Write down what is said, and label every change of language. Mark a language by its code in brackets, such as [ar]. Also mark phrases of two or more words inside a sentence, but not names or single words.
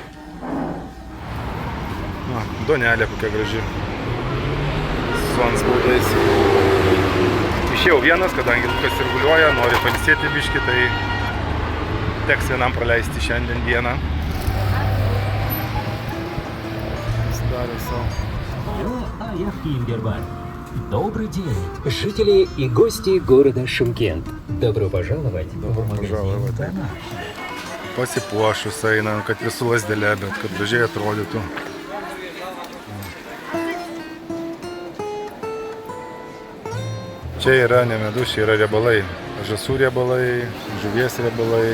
[lt] Na, duonelė kokia graži. Su antspaudais. Išėjau vienas, kadangi Lukas sirguliuoja, nori pailsėti biškį, tai teks vienam praleisti šiandien dieną. Pasidarė savo. [ru] А я в Кингербар. Добрый день, жители и гости города Шымкент. Добро пожаловать. [lt] Dabar pažalavai. Pasipuošus eina, kad visų lasdelė, bet kad gražiai atrodytų. Čia yra ne medus, čia yra riebalai. Žąsų riebalai, žuvies riebalai.